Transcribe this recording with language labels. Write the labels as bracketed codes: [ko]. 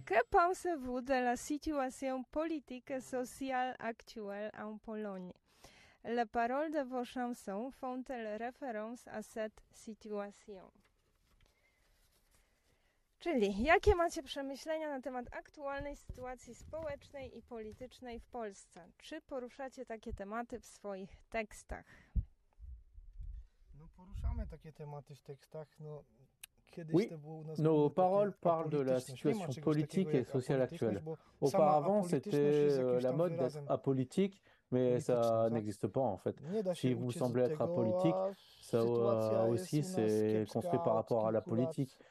[fr] Pensez-vous de la situation politique et sociale actuelle en Pologne? Les paroles de vos chansons font-elles référence à cette situation? [pl] Czyli, jakie macie przemyślenia na temat aktualnej sytuacji społecznej i politycznej w Polsce? Czy poruszacie takie tematy w swoich tekstach? No, poruszamy takie tematy w tekstach, no... [fr] Oui, nos paroles parlent de la situation politique et sociale actuelle. Auparavant, c'était la mode d'être apolitique, mais ça n'existe pas en fait. Si vous semblez être apolitique, ça aussi, c'est construit par rapport à la politique.